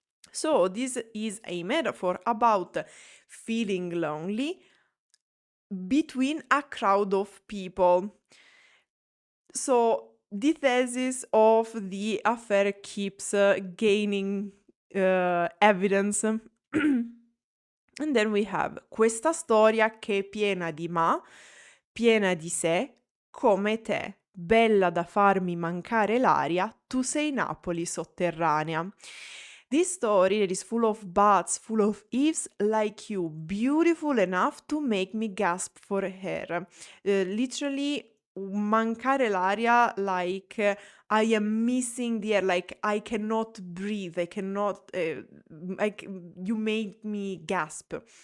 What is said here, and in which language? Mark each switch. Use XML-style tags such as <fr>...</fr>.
<en>So this is a metaphor about feeling lonely between a crowd of people. So the thesis of the affair keeps gaining evidence.</en> <it>And then we have questa storia che è piena di piena di sé, come te, bella da farmi mancare l'aria, tu sei Napoli sotterranea.</it> <en>This story that is full of buts, full of ifs, like you, beautiful enough to make me gasp for air. Literally,</en> <it>mancare l'aria,</it> <en>like I am missing the air, like I cannot breathe, I cannot, you made me gasp.</en>